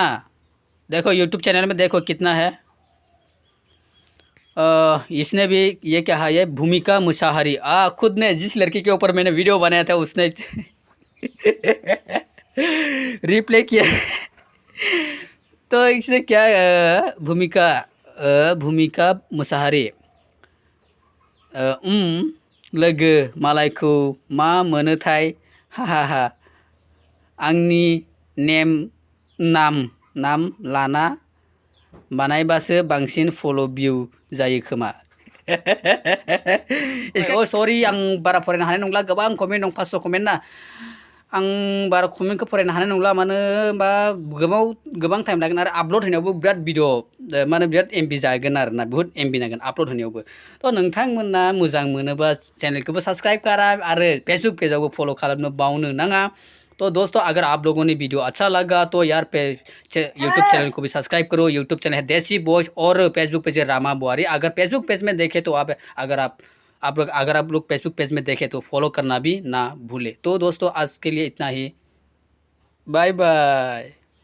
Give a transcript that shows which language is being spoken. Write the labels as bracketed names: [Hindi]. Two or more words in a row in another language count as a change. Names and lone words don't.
[Hindi] देखो यूट्यूब चैनल में देखो कितना है। इसने भी ये क्या है, ये भूमिका मुशाहरी, खुद ने, जिस लड़की के ऊपर मैंने वीडियो बनाया था उसने रिप्ले किया। तो इसने क्या, [Bodo] भूमिका मुसाहारी, लोगो मालायखौ मा मोनोथाय, हा आंनि नाम लाना बानायबासो बांसिन [English] follow view [Bodo] जायो खोमा। सरि, आं बारा फरायनो हानाय नंला, गोबां कमेन्ट दं, 500 कमेन्ट ना। आं बारा कमेन्टखौ फरायनो हानाय नंला, मानो होनबा गोबां टाइम लागोन, आरो आपल'ड होनायावबो बिराद भिडिअ माने बिराद एमबि जागोन आरोना, बुहुत एमबि नांगोन आपल'ड होनायावबो। थ' नोंथांमोना मोजां मोनोबा चैनलखौबो सब्सक्राइब करा, आरो फेसबुक पेजावबो फल' खालामनो बावनो नाङा। [Hindi] तो दोस्तों, अगर आप लोगों ने वीडियो अच्छा लगा तो यार यूट्यूब चैनल को भी सब्सक्राइब करो। यूट्यूब चैनल है देसी बॉयज, और फेसबुक पेज है रामा बुआरी। अगर फेसबुक पेज में देखें तो अगर आप लोग फेसबुक पेज में देखें तो फॉलो करना भी ना भूले। तो दोस्तों, आज के लिए इतना ही, बाय बाय।